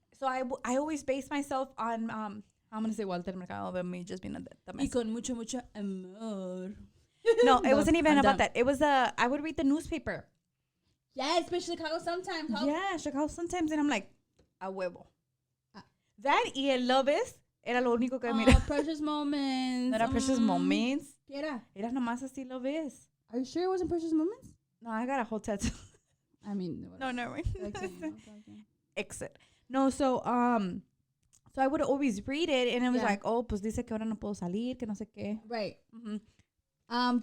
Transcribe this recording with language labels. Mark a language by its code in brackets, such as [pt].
[en] So I always base myself on I'm gonna say Walter Mercado, but me just being a dumbass. [es] Y con mucho amor. [en] No, it wasn't even about that. It was I would read the newspaper. Yeah, especially Chicago sometimes. Yeah, Chicago sometimes, and I'm like, [es] a huevo. [en] That [es] y el Loves era lo único que mira. [en] Precious Moments. [es] No era Precious Moments. ¿Qué era? Era nomás así Loves. [en] Are you sure it wasn't Precious Moments? No, I got a whole tattoo. I mean, no, never mind. Okay. Exit. No, so I would always read it, and it was like, oh, [es] pues dice que ahora no puedo salir, que no sé qué. [en] Right. Mm-hmm.